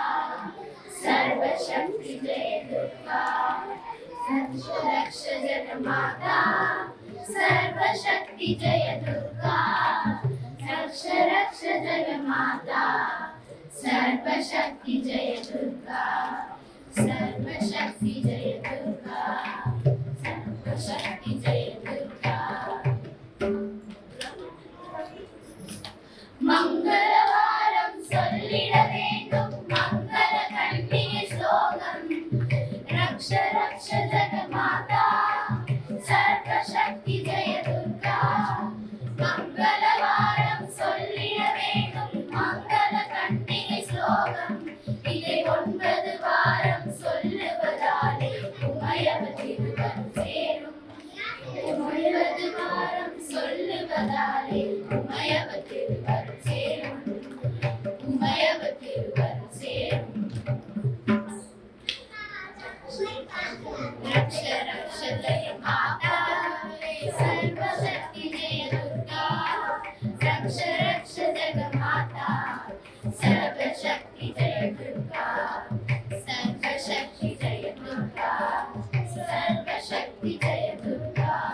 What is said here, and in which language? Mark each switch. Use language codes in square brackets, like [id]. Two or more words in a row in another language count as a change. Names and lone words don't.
[sa] सर्वशक्ति जय दुर्गा रक्ष रक्ष जगमाता सर्वशक्ति जय दुर्गा रक्ष रक्ष जगमाता सर्वशक्ति जय दुर्गा सर्वशक्ति जय दुर्गा सर्वशक्ति जय दुर्गा [ta] मंगलवारम சொல்லிட வேண்டும் मंगल கண்ணிய ஸ்லோகம் [sa] रक्ष रक्ष जगमाता सर्वशक्ति जय दुर्गा [ta] मंगलवारम சொல்லிட வேண்டும் मंगल கண்ணிய ஸ்லோகம் இதை 9 வாரம் சொல்லுவதாலே உமையவர் திருவருள் சேரும் 9 வாரம் சொல்லுவதாலே உமையவர் திருவருள் சேரும் உமையவர் திருவருள் சேரும் [sa] रक्ष रक्ष जय माता सर्वशक्ति जय दुर्गा रक्ष रक्ष जगमाता सर्वशक्ति जय दुर्गा सर्वशक्ति जय दुर्गा सर्वशक्ति जय दुर्गा